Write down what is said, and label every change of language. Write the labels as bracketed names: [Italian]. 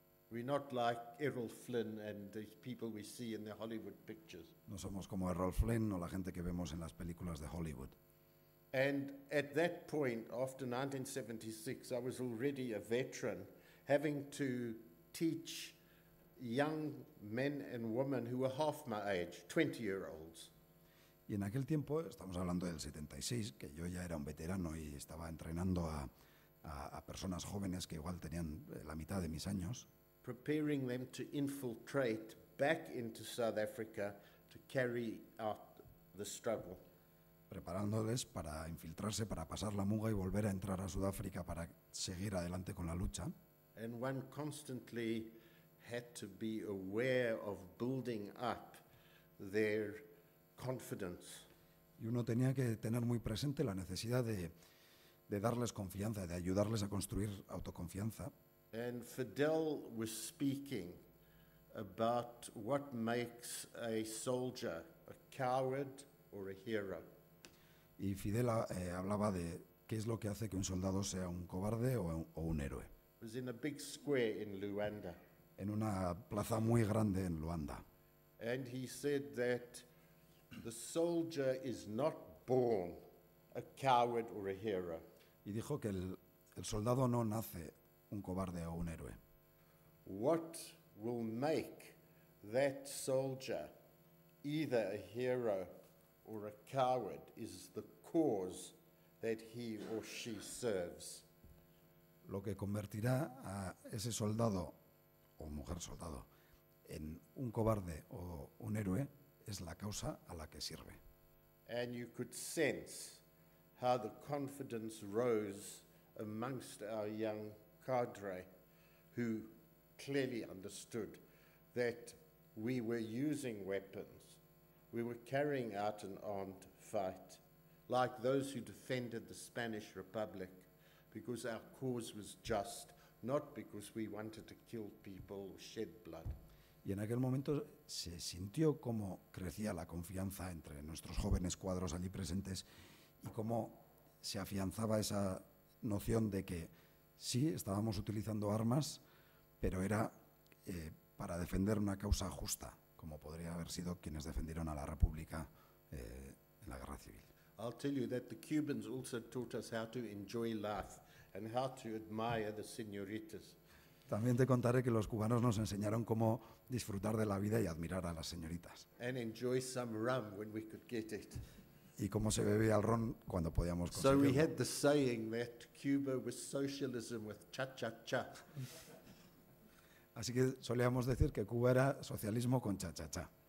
[English] We're not like Errol Flynn and the people we see in the Hollywood pictures. [Spanish] No somos como Errol Flynn o la gente que vemos en las películas de Hollywood. [English] And at that point, after 1976, I was already a veteran, having to teach young men and women who were half my age, 20-year-olds. [Spanish] Y en aquel tiempo, estamos hablando del 76, que yo ya era un veterano y estaba entrenando a personas jóvenes que igual tenían la mitad de mis años, [English] preparing them to infiltrate back into South Africa to carry out the struggle. [Spanish] preparándoles para infiltrarse, para pasar la muga y volver a entrar a Sudáfrica para seguir adelante con la lucha. [English] And one constantly had to be aware of building up their confidence. [Spanish] Y uno tenía que tener muy presente la necesidad de darles confianza, de ayudarles a construir autoconfianza. [English] And Fidel was speaking about what makes a soldier a coward or a hero. [Spanish] Y Fidel hablaba de qué es lo que hace que un soldado sea un cobarde o un héroe. [English] It was in a big square in Luanda. [Spanish] En una plaza muy grande en Luanda. [English] And he said that the soldier is not born a coward or a hero. [Spanish] Y dijo que el soldado no nace un cobarde o un héroe. [English] What will make that soldier either a hero or a coward is the cause that he or she serves. [Spanish] Lo que convertirá a ese soldado o mujer soldado en un cobarde o un héroe es la causa a la que sirve. [English] And you could sense how the confidence rose amongst our young cadre who clearly understood that we were using weapons, we were carrying out an armed fight, like those who defended the Spanish Republic, because our cause was just, not because we wanted to kill people or shed blood. [Spanish] Y en aquel momento se sintió cómo crecía la confianza entre nuestros jóvenes cuadros allí presentes y cómo se afianzaba esa noción de que sí, estábamos utilizando armas, pero era para defender una causa justa, como podría haber sido quienes defendieron a la República en la Guerra Civil. [English] I'll tell you that the Cubans also taught us how to enjoy life and how to admire the señoritas. [Spanish] También te contaré que los cubanos nos enseñaron cómo disfrutar de la vida y admirar a las señoritas. [English] And enjoy some rum when we could get it. [Spanish] Y cómo se bebía el ron cuando podíamos [English] So we [Spanish] conseguirlo. [English] had the saying that Cuba was socialism with cha-cha-cha. [Spanish] Así que solíamos decir que Cuba era socialismo con cha-cha-cha.